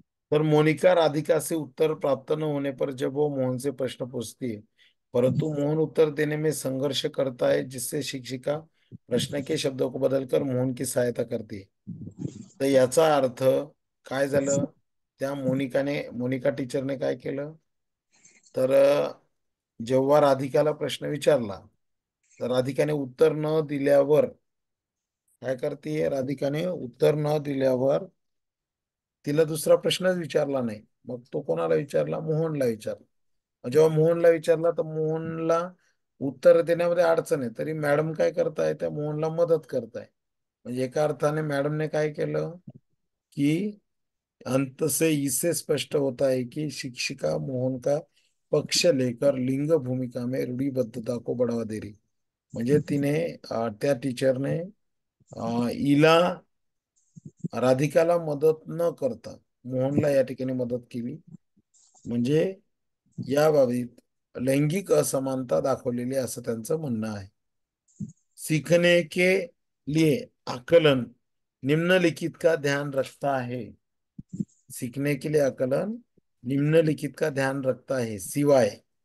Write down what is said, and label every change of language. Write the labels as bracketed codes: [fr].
[hi] पर मोनिका राधिका से उत्तर प्राप्त न होने पर जब वो मोहन से प्रश्न पूछती है, परंतु मोहन उत्तर देने में संघर्ष करता है, जिससे शिक्षिका प्रश्न के शब्दों को बदलकर मोहन की सहायता करती है. [mr] तर याचा अर्थ काय झालं, त्या मोनिका टीचरने काय केलं, तर जेव्हा राधिकाला प्रश्न विचारला, तर राधिकाने उत्तर न दिल्यावर काय करते, राधिकाने उत्तर न दिल्यावर तिला दुसरा प्रश्नच विचारला नाही. मग तो कोणाला विचारला? मोहनला विचारला. जेव्हा मोहनला विचारला तर मोहनला उत्तर देण्यामध्ये अडचण आहे, तरी मॅडम काय करताय, त्या मोहनला मदत करताय. म्हणजे एका अर्थाने मॅडमने काय केलं की [hi] अंत से इससे स्पष्ट होता है कि शिक्षिका मोहन का पक्ष लेकर लिंग भूमिका में रूढ़िबद्धता को बढ़ावा दे रही. [mr] म्हणजे तिने त्या टीचरने हिला राधिकाला मदत न करता मोहनला या ठिकाणी मदत केली. म्हणजे या बाबतीत लैंगिक असमानता दाखवलेली असं त्यांचं म्हणणं आहे. [hi] सीखने के लिए आकलन निम्नलिखित का ध्यान रखता है. सीखने के लिए आकलन निम्नलिखित का ध्यान रखता है, सिवाय